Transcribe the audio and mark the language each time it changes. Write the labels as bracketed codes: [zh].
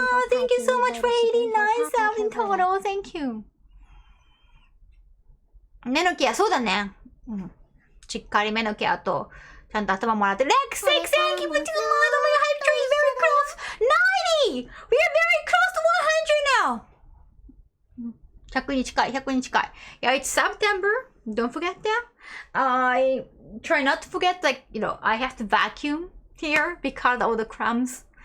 [en] Thank you so much for 89,000 total. Thank you. [ja] 目のケア、そうだね。しっかり目のケアと、ちゃんと頭もらって。 [en] Lex, thank you for 2 months. Oh my god, hype train is very close. 90! We are very close to 100 now. [ja] 100に近い、100に近い。 [en] Yeah, it's September. Don't forget that. I try not to forget, like, I have to vacuum here because all the crumbs.